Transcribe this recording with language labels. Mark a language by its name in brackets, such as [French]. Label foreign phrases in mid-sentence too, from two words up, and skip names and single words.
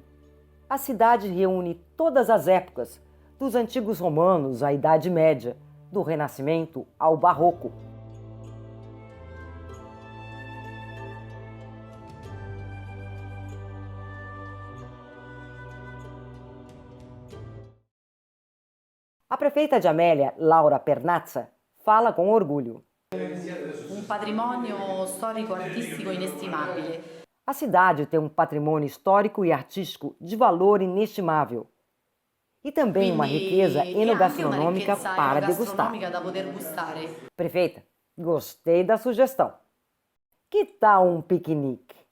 [Portuguese] A cidade reúne todas as épocas, dos antigos romanos à Idade Média, do Renascimento ao Barroco. A prefeita de Amélia, Laura Pernazza, fala com orgulho. [Italian] Un patrimonio storico-artistico inestimabile. [Portuguese] A cidade tem um patrimônio histórico e artístico de valor inestimável. E também uma riqueza enogastronômica para degustar. Prefeita, gostei da sugestão. Que tal um piquenique?